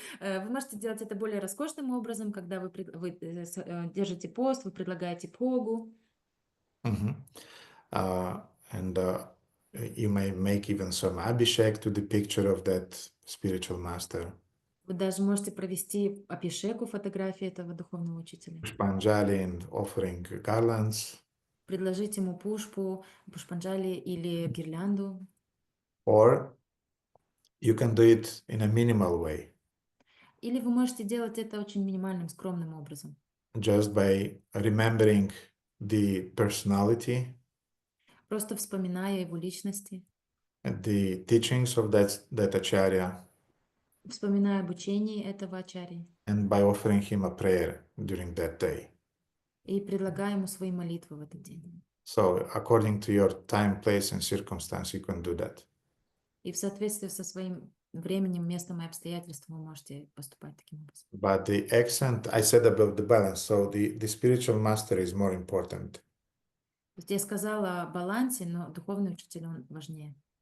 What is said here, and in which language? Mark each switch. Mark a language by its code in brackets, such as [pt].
[ru] Вы можете делать это более роскошным образом, когда вы держите пост, вы предлагаете бхогу. [en] And you may make even some abhishek to the picture of that spiritual master. [ru] Вы даже можете провести абхишеку, фотографии этого духовного учителя. [en] Pushpanjali and offering garlands. [ru] Предложить ему пушпанджали или гирлянду. [en] Or you can do it in a minimal way. [ru] Или вы можете делать это очень минимальным, скромным образом. [en] Just by remembering the personality. [ru] Просто вспоминая его личности. [en] The teachings of that acharya. [ru] Вспоминая обучение этого ачарьи. [en] And by offering him a prayer during that day. [ru] И предлагая ему свои молитвы в этот день. [en] So, according to your time, place, and circumstance, you can do that. [ru] И в соответствии со своим временем, местом и обстоятельством вы можете поступать таким образом. [en] But the accent, I said about the balance, so the spiritual master is more important. [ru] Я сказала о балансе, но духовный учитель, он важнее.